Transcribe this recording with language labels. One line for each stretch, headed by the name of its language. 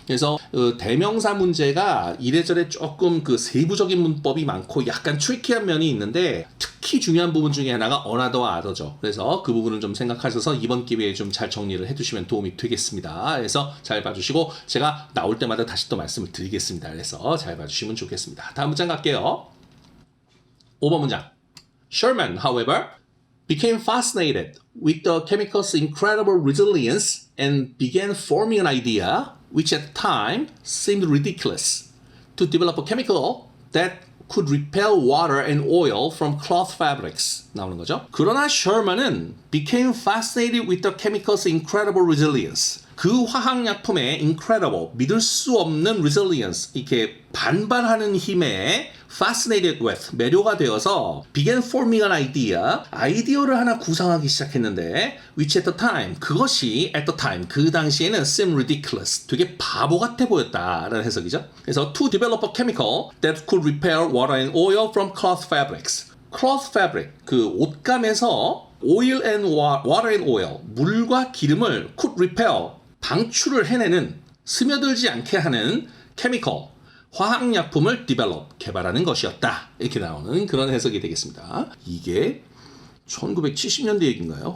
Korean: 그래서 대명사 문제가 이래저래 조금 그 세부적인 문법이 많고 약간 트리키한 면이 있는데 특히 중요한 부분 중에 하나가 어나더와 아더죠. 그래서 그 부분을 좀 생각하셔서 이번 기회에 좀 잘 정리를 해두시면 도움이 되겠습니다. 그래서 잘 봐주시고 제가 나올 때마다 다시 또 말씀을 드리겠습니다. 그래서 잘 봐주시면 좋겠습니다. 다음 문장 갈게요. 5번 문장.
English: Sherman, however, became fascinated with the chemical's incredible resilience and began forming an idea, which at the time seemed ridiculous, to develop a chemical that could repel water and oil from cloth fabrics.
Korean: 나오는 거죠. 그러나
English: Sherman은 became fascinated with the chemical's incredible resilience.
Korean: 그 화학약품의 incredible, 믿을 수 없는 resilience, 이렇게 반발하는 힘에
English: fascinated with,
Korean: 매료가 되어서
English: began forming an idea,
Korean: 아이디어를 하나 구상하기 시작했는데
English: which at the time,
Korean: 그것이 at the time, 그 당시에는
English: seemed ridiculous,
Korean: 되게 바보 같아 보였다라는 해석이죠. 그래서
English: to develop a chemical that could repel water and oil from cloth fabrics.
Korean: cloth fabric, 그 옷감에서 oil and water and oil, 물과 기름을
English: could repel,
Korean: 방출을 해내는, 스며들지 않게 하는 chemical, 화학약품을 develop, 개발하는 것이었다. 이렇게 나오는 그런 해석이 되겠습니다. 이게 1970년대 얘기인가요?